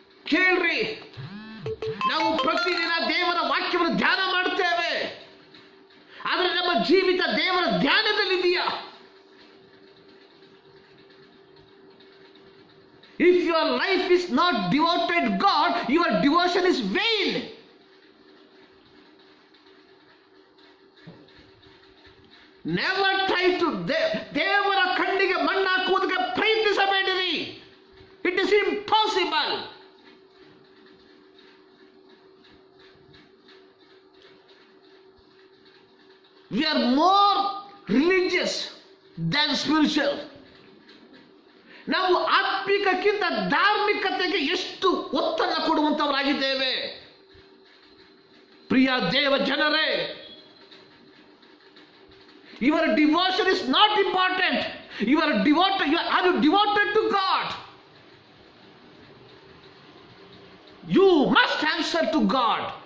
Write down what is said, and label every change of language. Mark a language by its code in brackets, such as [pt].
[kn] ಕೇಳ್ರಿ, ನಾವು ಪ್ರತಿದಿನ ದೇವರ ವಾಕ್ಯವನ್ನು ಧ್ಯಾನ ಮಾಡುತ್ತೇವೆ, ಆದರೆ ನಮ್ಮ ಜೀವಿತ ದೇವರ ಧ್ಯಾನದಲ್ಲಿದೆಯಾ? [en] If your life is not devoted God, your devotion is vain. Never try to [kn] ದೇವರ ಕಣ್ಣಿಗೆ ಮಣ್ಣು ಹಾಕುವುದಕ್ಕೆ ಪ್ರಯತ್ನಿಸಬೇಡಿರಿ. [en] It is impossible. We are more religious than spiritual. [kn] ನಾವು ಆತ್ಮಿಕಕ್ಕಿಂತ ಧಾರ್ಮಿಕತೆಗೆ ಎಷ್ಟು ಒತ್ತನ್ನು ಕೊಡುವಂತವರಾಗಿದ್ದೇವೆ. ಪ್ರಿಯ ದೇವ ಜನರೇ, [en] your devotion is not important. Are you devoted to God? You must answer to God.